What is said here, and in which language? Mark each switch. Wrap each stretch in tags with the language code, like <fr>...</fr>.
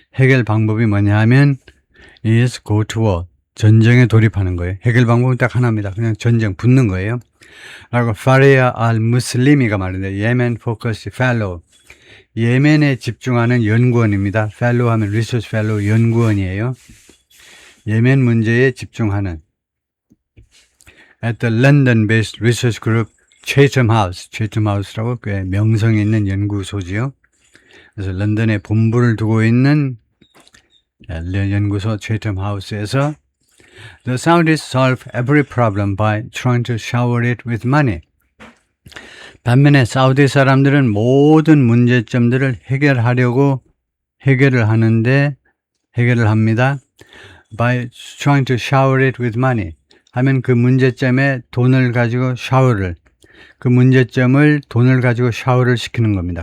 <ko>해결 방법이 뭐냐 하면,</ko> <en>is go to war.</en> <ko>전쟁에 돌입하는 거예요. 해결 방법은 딱 하나입니다. 그냥 전쟁 붙는 거예요. 라고, 파리아 알 무슬리미가 말인데, 예멘 포커스 펠로우. 예멘에 집중하는 연구원입니다. 펠로우 하면 리서치 펠로우 연구원이에요. 예멘 문제에 집중하는</ko> <en>at the London-based research group Chatham House.</en> <ko>Chatham House라고 꽤 명성이 있는 연구소지요. 그래서 런던에 본부를 두고 있는 연구소 Chatham House에서</ko> <en>The Saudis solve every problem by trying to shower it with money.</en> <ko>반면에 사우디 사람들은 모든 문제점들을 해결을 합니다.</ko> <en>By trying to shower it with money.</en> <ko>하면 그 문제점에 돈을 가지고 그 문제점을 돈을 가지고 샤워를 시키는 겁니다.</ko>